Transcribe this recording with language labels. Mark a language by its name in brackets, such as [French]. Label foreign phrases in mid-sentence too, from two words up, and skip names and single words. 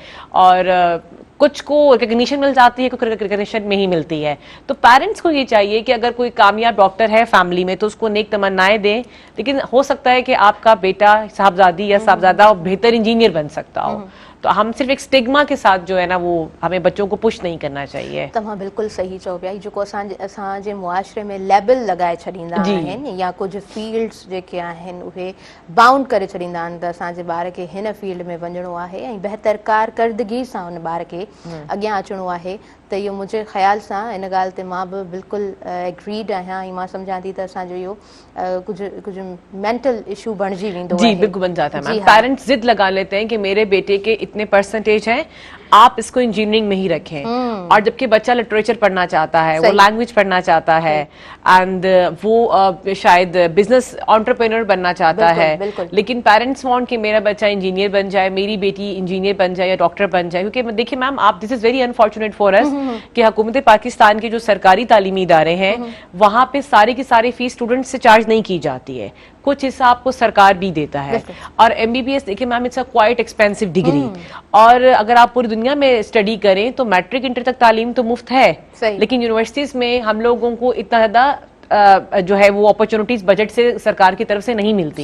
[Urdu] اور کچھ کو ریکگنیشن مل جاتی ہے، کچھ ریکگنیشن میں ہی ملتی ہے. تو پیرنٹس کو یہ چاہیے کہ اگر کوئی کامیاب ڈاکٹر ہے فیملی میں تو اس کو نیک تمنائیں دیں، لیکن ہو سکتا ہے کہ آپ کا بیٹا صاحبزادی یا صاحبزادہ بہتر انجینئر بن سکتا ہو. تو ہم صرف ایک اسٹگما کے ساتھ جو ہے نا وہ ہمیں بچوں کو پش نہیں کرنا چاہیے. [Sindhi] तव्हां बिल्कुल सही चओ पिया, जेको असांजे मुआशरे में लेबल लगाए छॾींदा आहिनि या कुछ फील्ड्स जेके आहिनि उहे बाउंड करे छॾींदा आहिनि त असांजे ॿार खे हिन फील्ड में वञिणो आहे ऐं बहितर कारकर्दगी सां उन ॿार खे अॻियां अचिणो आहे। त इहो मुंहिंजे ख़्याल सां इन ॻाल्हि ते मां बि बिल्कुलु एग्रीड आहियां ऐं मां सम्झां थी त असांजो इहो कुछ [English] mental issue [Sindhi] बणिजी वेंदो [Urdu] جی, بالکل بن جاتا ہے میم۔ پیرنٹس ضد لگا لیتے ہیں کہ میرے بیٹے کے اتنے پرسنٹیج ہیں، آپ اس کو انجینئرنگ میں ہی رکھیں، اور جبکہ بچہ لٹریچر پڑھنا چاہتا ہے، وہ لینگویج پڑھنا چاہتا ہے اینڈ وہ شاید [English] business entrepreneur [Urdu] بننا چاہتا ہے، لیکن [English] parents want [Urdu] کہ میرا بچہ انجینئر بن جائے، میری بیٹی انجینئر بن جائے یا ڈاکٹر بن جائے. کیونکہ دیکھیے میم آپ, [English] this is very unfortunate for us [Urdu] کہ حکومت پاکستان کے جو سرکاری تعلیمی ادارے ہیں وہاں پہ سارے کی ساری فیس اسٹوڈنٹ سے چارج نہیں کی جاتی ہے، کچھ حصہ آپ کو سرکار بھی دیتا ہے. اور MBBS دیکھیے میم [English] it's a quite expensive degree, [Urdu] اور اگر آپ پوری دنیا میں اسٹڈی کریں تو میٹرک انٹر تک تعلیم تو مفت ہے، لیکن یونیورسٹیز میں ہم لوگوں کو اتنا زیادہ جو ہے وہ اپرچونٹیز بجٹ سے سرکار کی طرف سے نہیں ملتی.